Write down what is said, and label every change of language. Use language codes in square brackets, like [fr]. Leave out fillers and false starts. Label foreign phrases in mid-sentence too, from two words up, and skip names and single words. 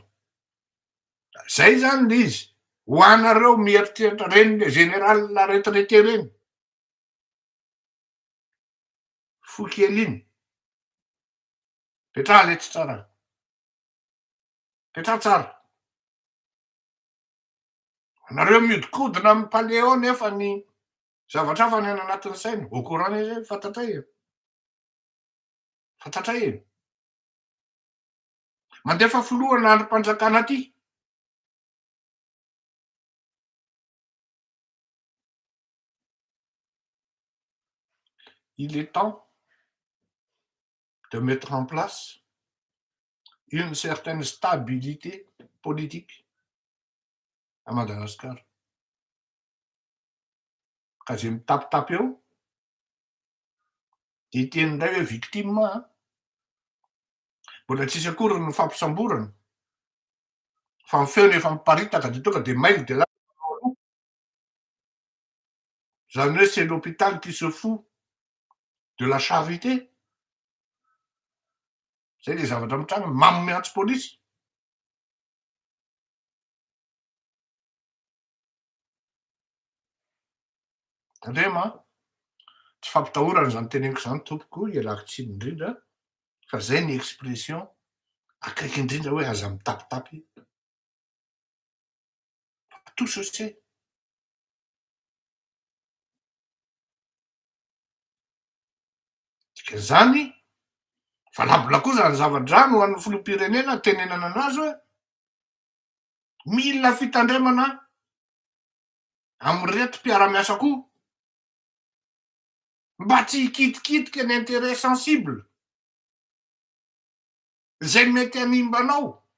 [mg] Zay zany le izy, ho anareo mieritreritra reny le général retraité reny, fo kely iny, petraha letsy tsara, petraha tsara. Anareo miodikodina amy palais ao nefa ny zavatra hafa ny any anatin'ny saina, [fr] au courant [mg] ne zay, fantatray e. Mandefa filohana androm-panjakana aty, [fr] il est temps de mettre en place une certaine stabilité politique à Madagascar. [mg] Ka zay mitapitapy eo de itenin'iray hoe victime mbola tsisy akory ny fampisamborana fa ny feony efa miparitaka de tonga de mail de zany hoe [fr] c'est l'hôpital qui se fout de la charité. [mg] Zay le zavatra mitranga manome antsy polisy. Andrema tsy fampitahorana zany teneniko zany tompoko, ialako tsiny indrindra, fa zay ny expression akaiky indrindra hoe aza mitapitapy [fr] tout se sait. [mg] Zany valabola koa zany zava-drano ho an'ny filoham-pirenena tenenana anazy hoe mila fitandremana amy reto mpiara-miasa koa mba tsy hikitikitika ny [fr] intérêt sensible [mg] zay mety animbanao,